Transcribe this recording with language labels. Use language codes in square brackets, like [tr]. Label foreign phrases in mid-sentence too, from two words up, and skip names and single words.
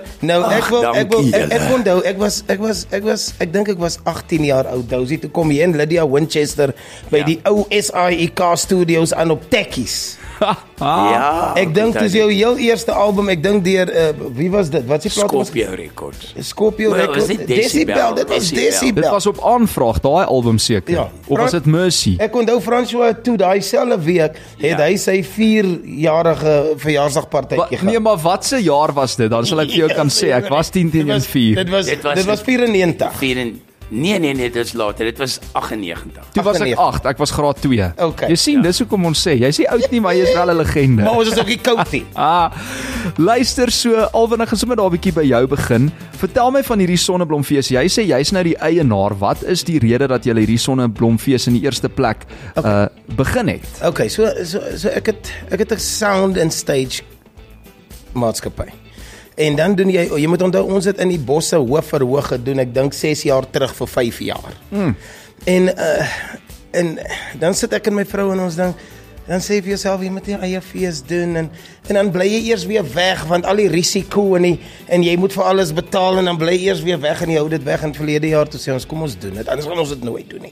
[af] Nou ek onthou ek dink ek was 18 jaar oud. Dousie toe kom hier in Lydia Winchester by die ou SAIK studios aan op Tekkies. Ja, Ek dink dis jou heel eerste album, ek dink deur wie was dit? Wat s'ie plaat was? Scorpio Records. Scorpio Wel, was Records. dit Decibel? Dit was Dit Decibel. was op aanvraag, daai album seker. Ja. Of was dit Mercy? Ek onthou François toe daai selfde week het hy sy 4-jarige verjaarsdagpartytjie Nee, maar wat se jaar was dit? Dan sal ek vir jou kan sê, ek was 10 teen 4. Dit was 94. Nee, dit is later. Dit was 98. Toe was ek 8, ek was graad 2. Okay. Jy sien, dis hoekom ons sê, jy's nie oud nie, maar jy's wel 'n legende. Maar ons is ook nie koud nie. Luister so, Alwin, ek gaan sommer daar 'n bietjie by jou begin. Vertel my van hierdie sonneblomfees. Jy sê jy's nou die eienaar. Wat is die rede dat jy hierdie sonneblomfees in die eerste plek begin het? Okay, so ek het 'n [en] sound and stage [af] maatskappy. En dan doen jy moet onthou ons het in die bosse hoofverhoog gedoen, ek dink 6 jaar terug vir 5 jaar. En dan sit ek en my vrou en ons dan sê vir jouself jy moet jy eie fees doen en dan bly jy eers weer weg want al die risiko en jy moet vir alles betaal en dan bly jy eers weer weg en jy hou dit weg en verlede jaar toe sê ons kom ons doen dit, anders gaan ons dit nooit doen nie.